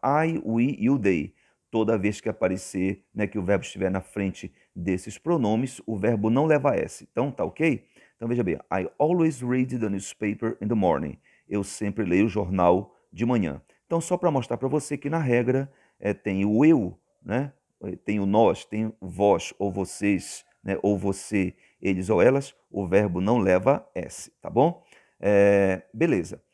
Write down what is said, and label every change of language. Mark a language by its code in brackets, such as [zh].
[pt] I, we, you, they. Toda vez que aparecer, né, que o verbo estiver na frente desses pronomes, o verbo não leva S. Então, tá ok? Então, veja bem. [en] I always read the newspaper in the morning. [pt] Eu sempre leio o jornal de manhã. Então, só para mostrar para você que na regra tem o eu, né? Tem o nós, tem o vós ou vocês, né? Ou você, eles ou elas. O verbo não leva S, tá bom? Beleza.